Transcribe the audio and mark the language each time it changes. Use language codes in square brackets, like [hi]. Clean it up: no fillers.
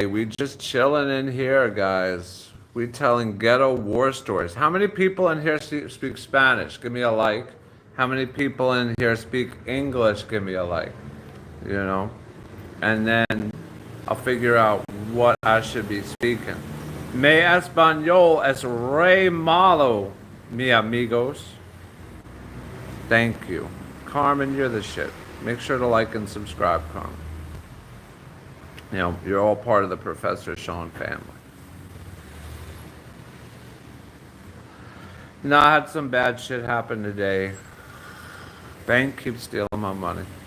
[en] We just chilling in here, guys. We telling ghetto war stories. How many people in here speak Spanish? Give me a like. How many people in here speak English? Give me a like. You know? And then I'll figure out what I should be speaking. [es] Me español es re malo, mi amigos. [en] Thank you. Carmen, you're the shit. Make sure to like and subscribe, Carmen. You know, you're all part of the Professor Shaun family. No, I had some bad shit happen today. Bank keeps stealing my money.